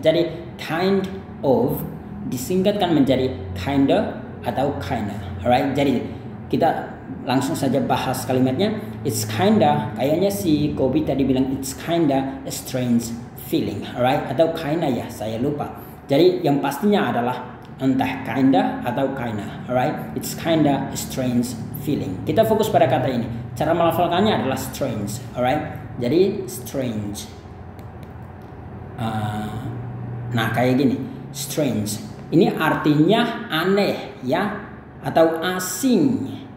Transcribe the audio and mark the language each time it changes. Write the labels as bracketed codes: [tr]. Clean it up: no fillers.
[id] Jadi kind of disingkatkan menjadi kinda atau kinda, alright? Jadi kita langsung saja bahas kalimatnya. It's kinda, kayaknya si Kobe tadi bilang [en] it's kinda a strange feeling, [id] alright? Atau kinda ya, saya lupa. Jadi yang pastinya adalah entah kinda atau kinda, alright? [en] It's kinda a strange feeling. [id] Kita fokus pada kata ini. Cara melafalkannya adalah strange, alright? Jadi strange. Nah kayak gini, strange. Ini artinya aneh ya, atau asing.